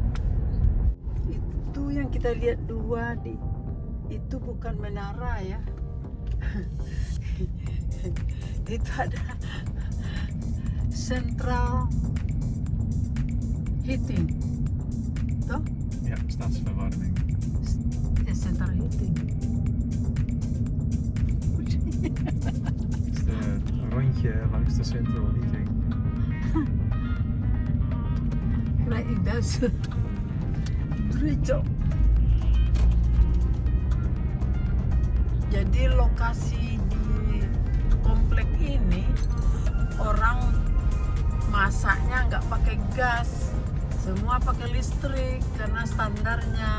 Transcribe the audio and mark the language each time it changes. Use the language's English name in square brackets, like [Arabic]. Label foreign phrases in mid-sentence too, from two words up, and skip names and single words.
[Indonesian] Itu yang kita lihat dua itu bukan menara ya. Itu ada [English] central heating, [Indonesian] toh? [Dutch] Ja, stadsverwarming. [Indonesian] Ya, [English] central heating. [Dutch] Het is een rondje langs de [English] central heating. Kira idas. [Indonesian] Gereja. Jadi lokasi di komplek ini orang masaknya nggak pakai gas, semua pakai listrik karena standarnya.